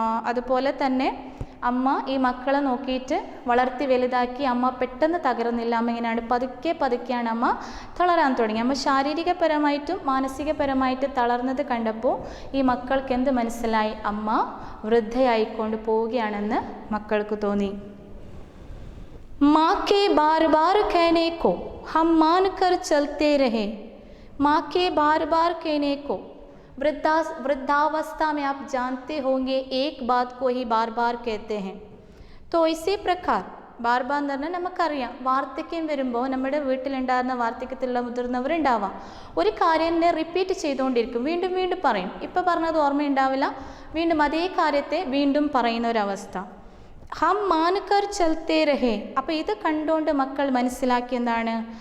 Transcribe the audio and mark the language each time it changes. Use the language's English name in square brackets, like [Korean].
[Malayalam] അതുപോലെ തന്നെ അമ്മ ഈ മക്കളെ നോക്കിയിട്ട് വളർത്തി വലുതാക്കി. അമ്മ പെട്ടെന്ന് തകർന്നില്ല. അമ്മ ഇങ്ങനെയാണ് പതുക്കെയാണ് അമ്മ തളരാൻ തുടങ്ങി. അമ്മ ശാരീരികപരമായിട്ടും മാനസികപരമായിട്ട് തളർന്നത് കണ്ടപ്പോൾ ഈ മക്കൾക്ക് എന്ത് മനസ്സിലായി? അമ്മ വൃദ്ധയായിക്കൊണ്ട് പോവുകയാണെന്ന് മക്കൾക്ക് തോന്നി. [Hindi] माँ के बार बार कहने को हम मान कर चलते रहे. माँ के बार बार कहने को, वृद्धावस्था में आप जानते होंगे एक बात को ही बार बार कहते हैं. तो इसी प्रकार [Malayalam] ബാർ ബാർ എന്ന് പറഞ്ഞാൽ നമുക്കറിയാം, വാർദ്ധക്യം വരുമ്പോൾ നമ്മുടെ വീട്ടിലുണ്ടാകുന്ന വാർദ്ധക്യത്തിലുള്ള മുതിർന്നവരുണ്ടാവാം. ഒരു കാര്യം തന്നെ റിപ്പീറ്റ് ചെയ്തുകൊണ്ടിരിക്കും, വീണ്ടും പറയും. ഇപ്പോൾ പറഞ്ഞത് ഓർമ്മയുണ്ടാവില്ല, വീണ്ടും അതേ കാര്യത്തെ വീണ്ടും പറയുന്ന ഒരവസ്ഥ. [Hindi] ഹം മാൻകർ ചലത്തെ രഹേ. [Malayalam] അപ്പോൾ ഇത് കണ്ടുകൊണ്ട് മക്കൾ മനസ്സിലാക്കി എന്താണ്?